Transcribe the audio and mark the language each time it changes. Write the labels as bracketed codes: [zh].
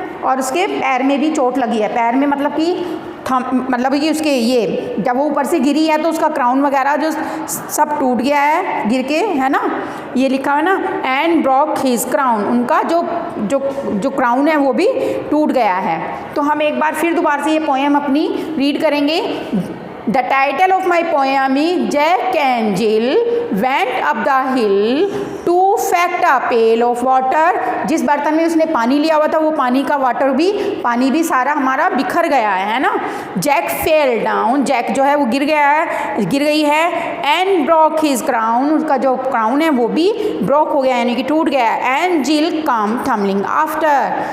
[hi] और उसके पैर में भी चोट लगी है, पैर में मतलब कि उसके ये जब वो ऊपर से गिरी है तो उसका क्राउन वगैरह जो सब टूट गया है गिर के, है ना। ये लिखा है ना, [en] and broke his crown, [hi] उनका जो क्राउन है वो भी टूट गया है। तो हम एक बार फिर दोबारा से ये पोएम अपनी रीड करेंगे। [en] The title of my poem is Jack and Jill went up the hill to fetch a pail of water. [hi] जिस बर्तन में उसने पानी लिया हुआ था वो पानी भी सारा हमारा बिखर गया है ना। [en] Jack fell down, [hi] जैक जो है वो गिर गई है। [en] And broke his crown, [hi] उसका जो क्राउन है वो भी ब्रोक हो गया यानी कि टूट गया। [en] And Jill come tumbling after.